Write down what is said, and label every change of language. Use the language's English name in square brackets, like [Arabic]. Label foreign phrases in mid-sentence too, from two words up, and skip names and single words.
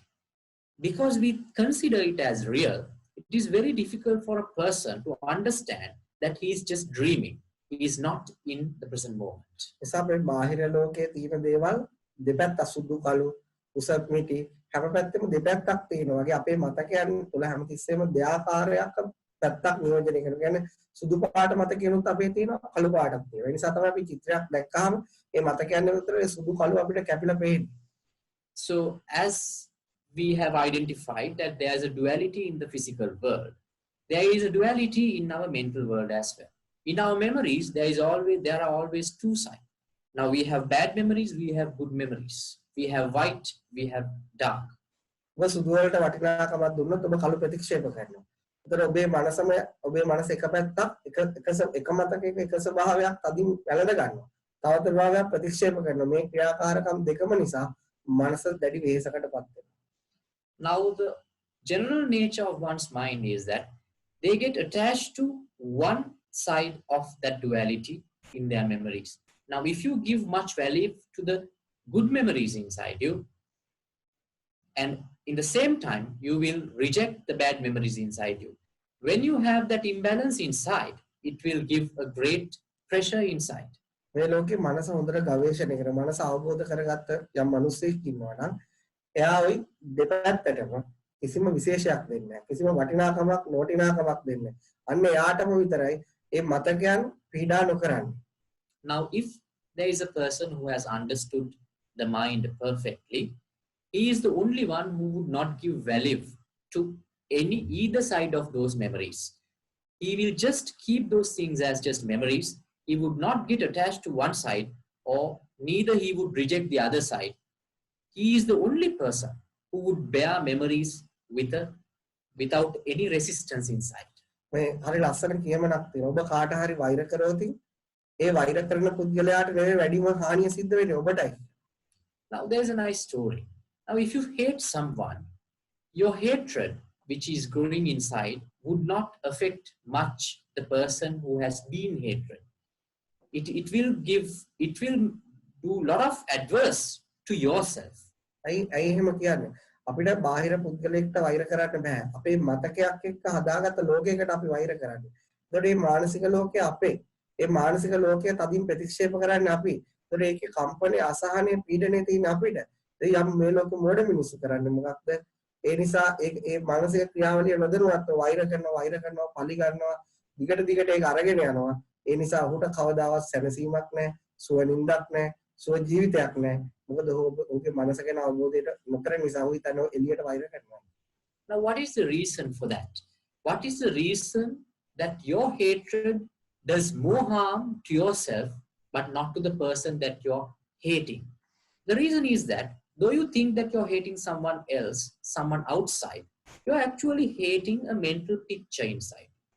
[English] Because we consider it as real, it is very difficult for a person to understand that he is just dreaming. He is not in the present moment. [Sinhala] එසා මේ බාහිර ලෝකයේ තියෙන දේවල් දෙපැත්ත සුදු කළු උසත් මිටි හැම පැත්තෙම දෙපැත්තක් තියෙනවා. වගේ අපේ මතකයන් තුළ හැමතිස්සෙම දෙආකාරයක් පැත්තක් නියෝජනය කරනවා. කියන්නේ සුදු පාට මතකයන්ුත් අපේ තියෙනවා, කළු පාටක් තියෙනවා. ඒ නිසා තමයි අපි චිත්‍රයක් දැක්කහම මේ මතකයන් විතර ඒ සුදු කළු අපිට කැපිලා පේන්නේ. [English] So as we have identified that there is a duality in the physical world, there is a duality in our mental world as well. In our memories, there are always two sides. Now we have bad memories, we have good memories. We have white, we have dark. [Sinhala] ඔබ සුදු වලට වටිනාකමක් දුන්නොත් ඔබ කළු ප්‍රතික්ෂේප කරනවා. ඒතර ඔබේ මනස එක පැත්තක් එක මතකයක එක ස්වභාවයක් අදින් වැළඳ ගන්නවා. තවත් ස්වභාවයක් ප්‍රතික්ෂේප කරනවා. මේ ක්‍රියාකාරකම් දෙකම නිසා මනස දැඩි වෙහෙසකටපත් වෙනවා. [English] Now the general nature of one's mind is that they get attached to one side of that duality in their memories. Now if you give much value to the good memories inside you, and in the same time you will reject the bad memories inside you. When you have that imbalance inside, it will give a great pressure inside. [Sinhala] මේ ලෝකේ මනස හොඳට ගවේෂණය කර මනස අවබෝධ කරගත්ත යම් මිනිස්සෙක් ඉන්නවා නම් එයා ওই දෙපැත්තටම කිසිම විශේෂයක් දෙන්නේ නැහැ. කිසිම වටිනාකමක් නොවටිනාකමක් දෙන්නේ නැහැ. අන්න එයාටම විතරයි මේ මතකයන් පීඩා නොකරන්නේ. [English] Now if there is a person who has understood the mind perfectly, he is the only one who would not give value to either side of those memories. He will just keep those things as just memories. he would not get attached to one side, or neither he would reject the other side. He is the only person who would bear memories without any resistance inside. [Sinhala] මේ හරි ලස්සන කියමනක් තියෙනවා. ඔබ කාට හරි වෛර කරොත් ඒ වෛර කරන පුද්ගලයාට නෙවෙයි වැඩිම හානිය සිද්ධ වෙන්නේ ඔබටයි. [English] Now there's a nice story. Now if you hate someone, your hatred which is growing inside would not affect much the person who has been hated. It will do a lot of adverse to yourself. [Sinhala] ඇයි එහෙම කියන්නේ? අපිට බාහිර පුද්ගලයෙක්ට වෛර කරන්න බෑ. අපේ මතකයක් එක්ක හදාගත්ත ලෝකයකට අපි වෛර කරන්නේ. ඒතකොට මේ මානසික ලෝකය අපේ. ඒ මානසික ලෝකය තදින් ප්‍රතික්ෂේප කරන්නේ අපි. ඒතකොට ඒකේ කම්පණය, අසහනය, පීඩනය තියෙන අපිට. ඒ යම් මේ ලෝක මොඩ මිනිස්සු කරන්නේ මොකක්ද? ඒ නිසා ඒ මානසික ක්‍රියාවලිය නොදැනුවත්ව වෛර කරනවා, පලි ගන්නවා, දිගට ඒක අරගෙන යනවා. ඒ නිසා ඔහුට කවදාවත් සැනසීමක් නැහැ, සුව නින්දක් නැහැ, සුව ජීවිතයක් නැහැ. මොකද ඔහුගේ මනස ගැන අවබෝධයට නොකරන නිසා ඔහු හිතනවා එළියට වෛර කරනවා. [English] Now what is the reason for that? What is the reason that your hatred does more harm to yourself but not to the person that you're hating? The reason is that though you think that you're hating someone else, someone outside, you're actually hating a mental picture inside.